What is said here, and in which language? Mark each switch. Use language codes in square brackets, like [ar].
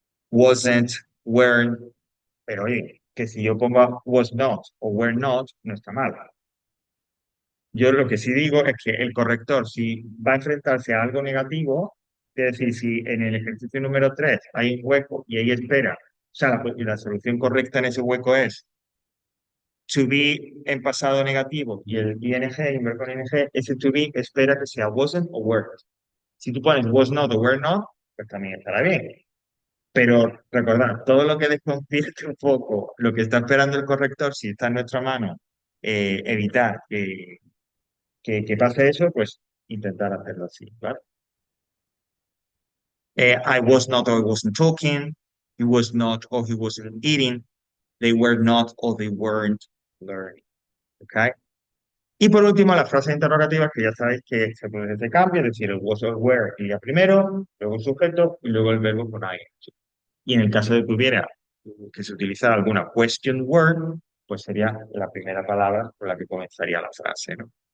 [es] Wasn't, weren't, pero oye, que si yo pongo was not o were not, no está mal. Yo lo que sí digo es que el corrector, si va a enfrentarse a algo negativo, es decir, si en el ejercicio número 3 hay un hueco y ahí espera, o sea, la solución correcta en ese hueco es to be en pasado negativo y el ing, en verbo con ing, ese to be espera que sea wasn't o weren't. Si tú pones was not o were not, pues también estará bien. Pero recordad, todo lo que desconcierte un poco, lo que está esperando el corrector, si está en nuestra mano, evitar que pase eso, pues intentar hacerlo así, ¿vale? [en] I was not or I wasn't talking, he was not or he wasn't eating, they were not or they weren't learning, ¿ok? [es] Y por último, las frases interrogativas que ya sabéis que se produce este cambio, es decir, el was or were iría primero, luego el sujeto y luego el verbo con ing. Y en el caso de que hubiera que se utilizara alguna question word, pues sería la primera palabra con la que comenzaría la frase, ¿no?